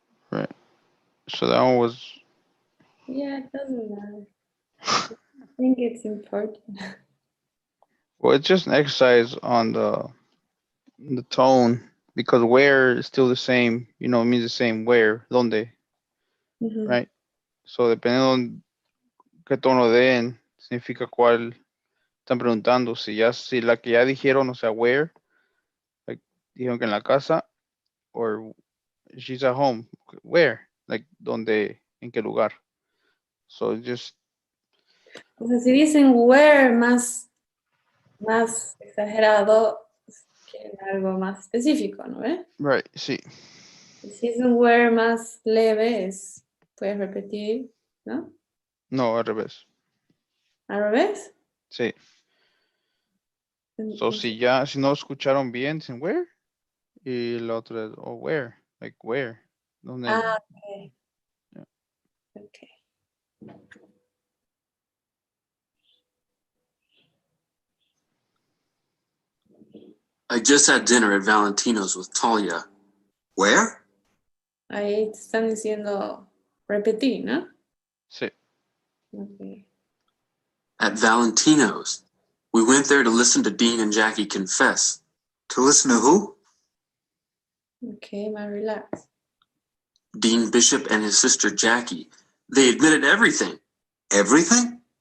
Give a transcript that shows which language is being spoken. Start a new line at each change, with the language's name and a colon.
English: Right. So that one was. Yeah, it doesn't matter. I think it's important. Well, it's just an exercise on the tone, because where is still the same. You know, it means the same. Where, donde, Mhm. right?
Spanish: So dependiendo on qué tono den, significa cuál están preguntando. Si la que ya dijeron, o sea, where, like dijeron que en la casa,
English: or she's at home,
Spanish: where, like donde, en qué lugar. So just O sea, si dicen where más exagerado, quieren algo más específico, ¿no ves?
English: right, sí.
Spanish: Y si es un where más leve, puedes repetir, ¿no? No, al revés. ¿Al revés? Sí. So Entonces, si no escucharon bien, dicen where, y la otra es
English: oh where, like where,
Spanish: donde.
English: ok. Yeah. Ok. I just had dinner at Valentino's with Talia. Where?
Spanish: Ahí te están diciendo repetir, ¿no? Sí.
English: Ok. At Valentino's. We went there to listen to Dean and Jackie confess. To listen to who?
Spanish: Ok, más relax.
English: Dean Bishop and his sister Jackie. They admitted everything. Everything?